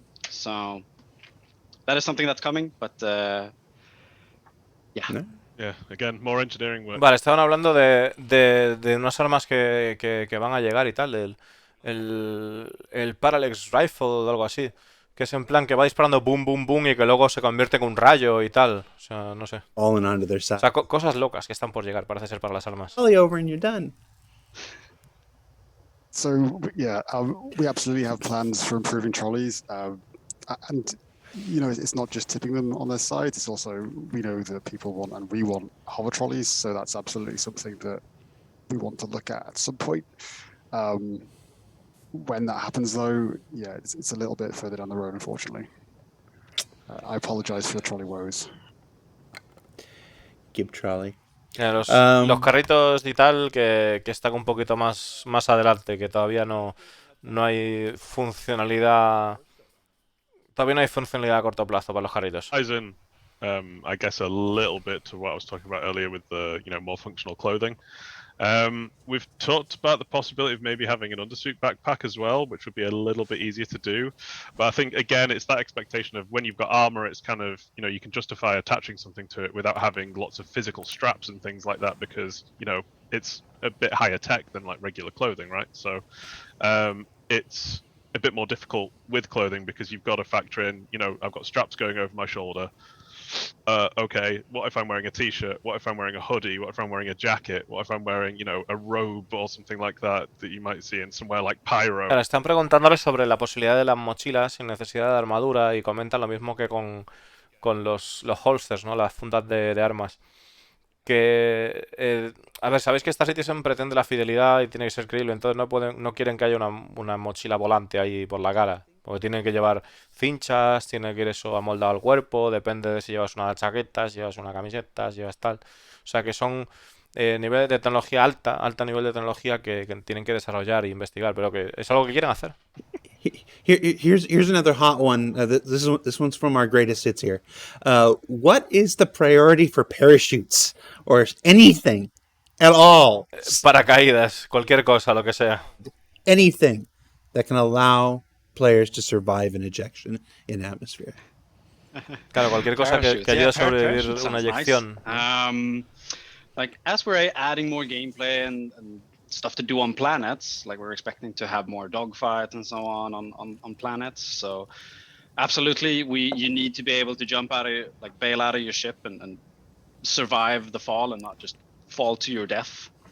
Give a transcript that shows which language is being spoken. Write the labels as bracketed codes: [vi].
[en] So that is something that's coming, but yeah. Yeah, again, more engineering work. [es] Vale, estaban hablando de unas armas que van a llegar y tal, el Parallax Rifle o algo así, que es en plan que va disparando boom, boom, boom y que luego se convierte en un rayo y tal. O sea, no sé. [en] Falling onto their side. [es] O sea, cosas locas que están por llegar, parece ser, para las armas. [en] Volley over and you're done. So yeah, we absolutely have plans for improving trolleys, and you know, it's not just tipping them on their side. It's also, we know that people want and we want hover trolleys, so that's absolutely something that we want to look at some point. When that happens, though, yeah, it's a little bit further down the road, unfortunately. I apologize for the trolley woes. Give trolley. [es] Los carritos y tal que están un poquito más adelante, que todavía no hay funcionalidad. Todavía no hay funcionalidad a corto plazo para los carritos. [en] Ties in, I guess, a little bit to what I was talking about earlier with the, you know, more functional clothing. We've talked about the possibility of maybe having an undersuit backpack as well, which would be a little bit easier to do. But I think, again, it's that expectation of when you've got armor, it's kind of, you know, you can justify attaching something to it without having lots of physical straps and things like that because, you know, it's a bit higher tech than like regular clothing, right? So it's a bit more difficult with clothing because you've got to factor in, you know, I've got straps going over my shoulder. Okay, what if I'm wearing a t-shirt? What if I'm wearing a hoodie? What if I'm wearing a jacket? What if I'm wearing, you know, a robe or something like that you might see in somewhere like Pyro? [es] Claro, están preguntándole sobre la posibilidad de las mochilas sin necesidad de armadura y comentan lo mismo que con los holsters, ¿no? Las fundas de armas. Que, a ver, sabéis que esta Citizen pretende la fidelidad y tiene que ser creíble, entonces no quieren que haya una mochila volante ahí por la cara, porque tienen que llevar cinchas, tiene que ir eso amoldado al cuerpo, depende de si llevas una chaqueta, si llevas una camiseta, si llevas tal. O sea que son niveles de tecnología alto nivel de tecnología que tienen que desarrollar e investigar, pero que es algo que quieren hacer. [en] Here's another hot one. This one's from our greatest hits here. What is the priority for parachutes or anything at all? [es] Paracaídas, cualquier cosa, lo que sea. [en] Anything that can allow players to survive an ejection in atmosphere. [es] Claro, cualquier cosa que ayude a sobrevivir [en] parachutes [es] una [en] sounds [es] eyección. [en] Nice. Like as we're adding more gameplay and stuff to do on planets, like we're expecting to have more dogfights and so on planets. So absolutely, you need to be able to jump out of, like bail out of your ship and survive the fall and not just fall to your death.